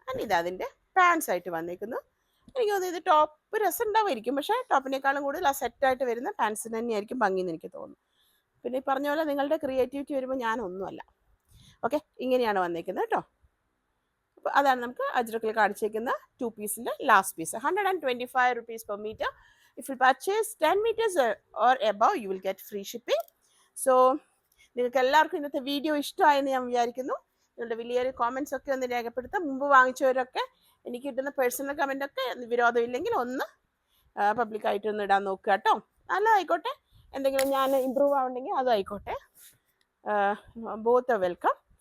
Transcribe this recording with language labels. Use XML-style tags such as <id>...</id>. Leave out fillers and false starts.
<ml>ഇത് അതിൻ്റെ പാൻസ് ആയിട്ട് വന്നിരിക്കുന്നു. എനിക്ക് തോന്നുന്നു ഇത് ടോപ്പ് രസം ഉണ്ടാവുമായിരിക്കും, പക്ഷേ ടോപ്പിനേക്കാളും കൂടുതൽ ആ സെറ്റായിട്ട് വരുന്ന പാൻസിന് തന്നെയായിരിക്കും ഭംഗിയെന്ന് എനിക്ക് തോന്നുന്നു. പിന്നെ ഈ പറഞ്ഞ പോലെ നിങ്ങളുടെ ക്രിയേറ്റിവിറ്റി വരുമ്പോൾ ഞാനൊന്നുമല്ല. ഓക്കെ, ഇങ്ങനെയാണ് വന്നിരിക്കുന്നത് കേട്ടോ. അപ്പോൾ അതാണ് നമുക്ക് അജ്രക്കിൽ കാണിച്ചേക്കുന്ന 2 പീസിൻ്റെ last piece.</ml> <en>125 rupees per meter. If you purchase 10 meters or above, you will get free shipping.</en> <ml>So നിങ്ങൾക്ക് എല്ലാവർക്കും ഇന്നത്തെ വീഡിയോ ഇഷ്ടമായെന്ന് ഞാൻ വിചാരിക്കുന്നു. നിങ്ങളുടെ വലിയൊരു കോമെൻറ്റ്സ് ഒക്കെ ഒന്ന് രേഖപ്പെടുത്താം. മുമ്പ് വാങ്ങിച്ചവരൊക്കെ എനിക്ക് കിട്ടുന്ന പേഴ്സണൽ കമൻ്റൊക്കെ വിരോധമില്ലെങ്കിൽ ഒന്ന് പബ്ലിക്കായിട്ടൊന്ന് ഇടാൻ നോക്കുക കേട്ടോ. നല്ലതായിക്കോട്ടെ, എന്തെങ്കിലും ഞാൻ ഇമ്പ്രൂവ് ആവുന്നുണ്ടെങ്കിൽ അതും ആയിക്കോട്ടെ.</ml> <en>Both welcome.</en>